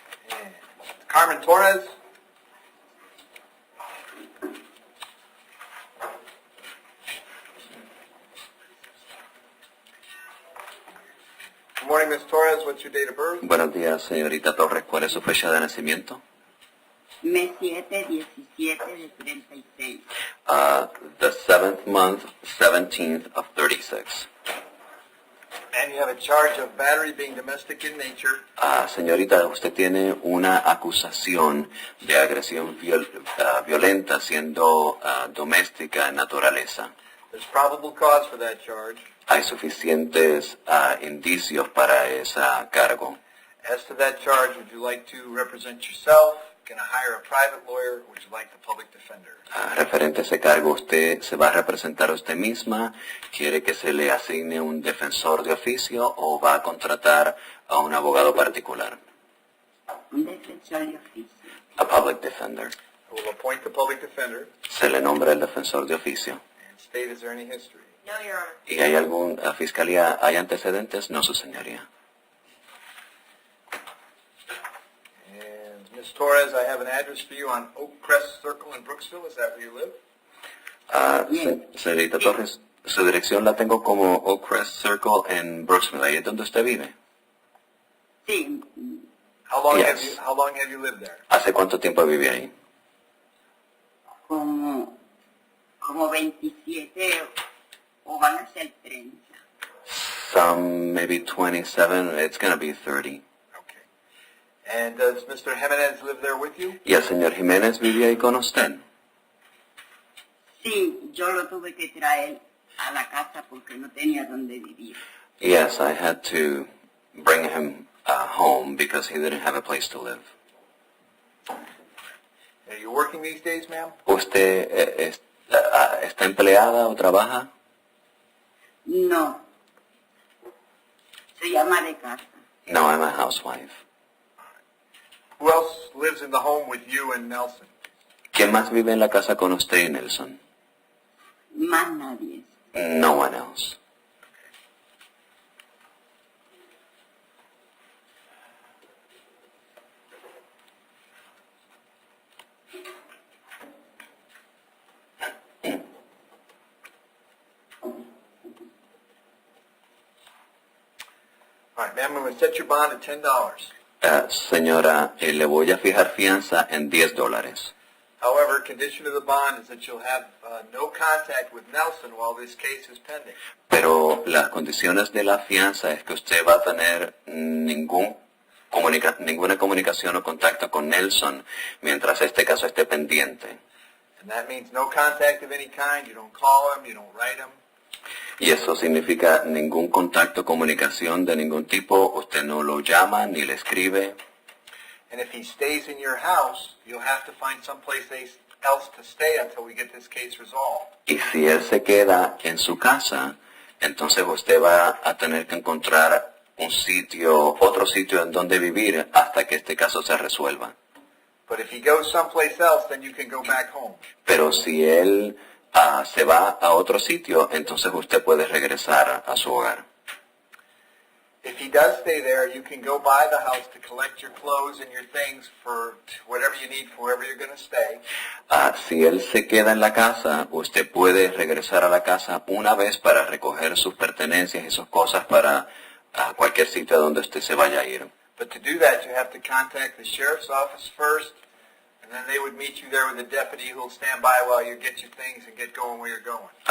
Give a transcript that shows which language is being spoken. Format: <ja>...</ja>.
<en>And Carmen Torres. Good morning, Ms. Torres. What's your date of birth?</en> <es>Buenos días, señorita Torres. ¿Cuál es su fecha de nacimiento? Mes 7/17 de 36.</es> <en>The 7th month, 17th of 36. And you have a charge of battery being domestic in nature.</en> <es>Señorita, usted tiene una acusación de agresión violenta siendo doméstica en naturaleza.</es> <en>There's probable cause for that charge.</en> <es>Hay suficientes indicios para ese cargo.</es> <en>As to that charge, would you like to represent yourself? Can I hire a private lawyer? Or would you like the public defender?</en> <es>Referente a ese cargo, ¿usted se va a representar a usted misma? ¿Quiere que se le asigne un defensor de oficio o va a contratar a un abogado particular? Un defensor de oficio.</es> <en>A public defender. I will appoint the public defender.</en> <es>Se le nombra el defensor de oficio.</es> <en>And state, is there any history? No, Your Honor.</en> <es>¿Y hay alguna fiscalía, hay antecedentes? No, su señoría.</es> <en>And Ms. Torres, I have an address for you on Oak Crest Circle in Brooksville. Is that where you live?</en> <es>Señorita Torres, su dirección la tengo como Oak Crest Circle en Brooksville. ¿Ahí es donde usted vive? Sí,</es> <en>How long Yes. have you lived there?</en> <es>¿Hace cuánto tiempo vive ahí? como 27 o van a ser 30.</es> <en>Some, maybe 27. It's going to be 30. Okay. And does Mr. Jimenez live there with you?</en> <es>¿Y el señor Jiménez vive ahí con usted? Sí, yo lo tuve que traer a la casa porque no tenía donde vivir.</es> <en>Yes, I had to bring him home because he didn't have a place to live. Are you working these days, ma'am?</en> <es>¿Usted está empleada o trabaja? No. Se llama de casa.</es> <en>No, I'm a housewife. Who else lives in the home with you and Nelson?</en> <es>¿Quién más vive en la casa con usted y Nelson? Más nadie.</es> <en>No one else. All right, ma'am, I'm going to set your bond at $10.</en> <es>Señora, le voy a fijar fianza en $10.</es> <en>However, condition of the bond is that you'll have no contact with Nelson while this case is pending.</en> <es>Pero las condiciones de la fianza es que usted va a tener ninguna comunicación o contacto con Nelson mientras este caso esté pendiente.</es> <en>And that means no contact of any kind. You don't call him, you don't write him.</en> <es>Y eso significa ningún contacto, comunicación de ningún tipo. Usted no lo llama ni le escribe.</es> <en>And if he stays in your house, you'll have to find someplace else to stay until we get this case resolved.</en> <es>Y si él se queda en su casa, entonces usted va a tener que encontrar otro sitio en donde vivir hasta que este caso se resuelva.</es> <en>But if he goes someplace else, then you can go back home.</en> <es>Pero si él se va a otro sitio, entonces usted puede regresar a su hogar.</es> <en>If he does stay there, you can go by the house to collect your clothes and your things for whatever you need for wherever you're going to stay.</en> <es>Si él se queda en la casa, usted puede regresar a la casa una vez para recoger sus pertenencias y sus cosas para cualquier sitio a donde usted se vaya a ir.</es> <en>But to do that, you have to contact the sheriff's office first, and then they would meet you there with a deputy who will stand by while you get your things and get going where you're going.</en>